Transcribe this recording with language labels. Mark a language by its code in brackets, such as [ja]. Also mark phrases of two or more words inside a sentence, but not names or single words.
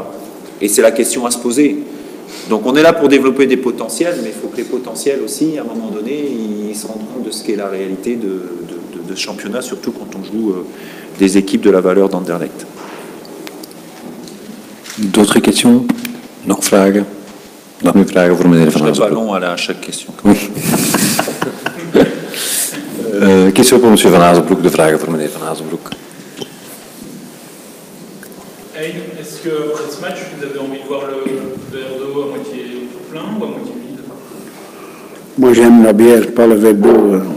[fr] Et c'est la question à se poser. Donc on est là pour développer des potentiels, mais il faut que les potentiels aussi, à un moment donné, ils se rendent compte de ce qu'est la réalité de ce championnat, surtout quand on joue des équipes de la valeur d'Anderlecht. D'autres questions? [nl] Nog vragen? Nog meer vragen voor meneer Van Hazenbroek? [fr] Je ne pas long à chaque question. Oui. Question pour monsieur Van Hazenbroek, [nl] de vragen voor meneer Van Hazenbroek. [fr] Est-ce qu'après ce match, vous avez envie de voir le verre d'eau à moitié plein ou à moitié vide? Moi, j'aime la bière, pas le verre d'eau.